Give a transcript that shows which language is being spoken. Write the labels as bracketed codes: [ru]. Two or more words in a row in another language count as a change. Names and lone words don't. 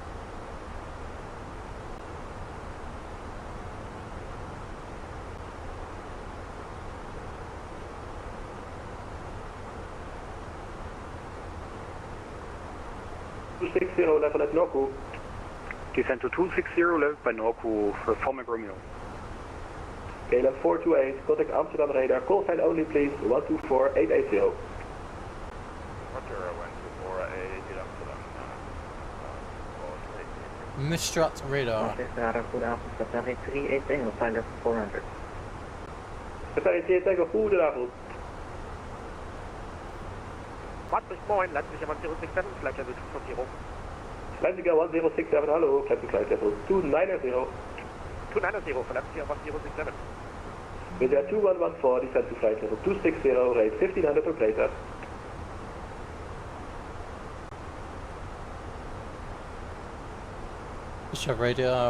[en] Level at Norco. Descend to 260 level by Norco for Formic Romeo. KLM 428, contact Amsterdam radar, call sign only please, 124880. Roger, 124880 Amsterdam. Mistrat radar. Goedenavond, Safari 38 Tango, flight level 400. Safari 38 Tango, goedenavond. Moin, Leipzig 1067, flight level 240. Leipzig 1067, hallo, Leipzig flight level 290. 290 for Leipzig 1067. With air 2114, descend to flight level 260, rate 1500 or greater. Mistrat radar.